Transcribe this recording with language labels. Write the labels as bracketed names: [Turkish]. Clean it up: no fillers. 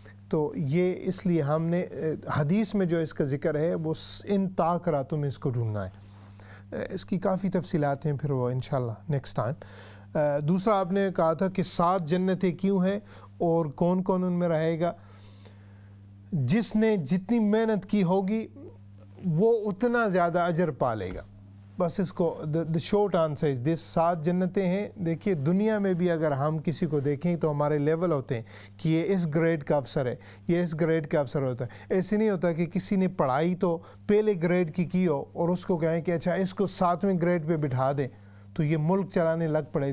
[Urdu] تو یہ اس لیے ہم نے حدیث میں جو اس کا ذکر ہے وہ ان طاق راتوں میں اس کو ڈھونڈنا ہے. اس کی کافی تفصیلات ہیں، پھر وہ انشاءاللہ نیکسٹ ٹائم. دوسرا آپ نے کہا تھا کہ 7 جنتیں کیوں ہیں اور کون کون ان میں رہے گا؟ جس نے جتنی محنت کی ہوگی وہ اتنا زیادہ اجر پا لے گا. بس اس کو [English] the short answer is this. [Urdu] 7 جنتیں ہیں. دیکھیے دنیا میں بھی اگر ہم کسی کو دیکھیں تو ہمارے لیول ہوتے ہیں کہ یہ اس گریڈ کا افسر ہے، یہ اس گریڈ کا افسر ہوتا ہے. ایسے نہیں ہوتا کہ کسی نے پڑھائی تو پہلے گریڈ کی ہو اور اس کو کہیں کہ اچھا اس کو 7ویں گریڈ پہ بٹھا دیں تو یہ ملک چلانے لگ پڑے.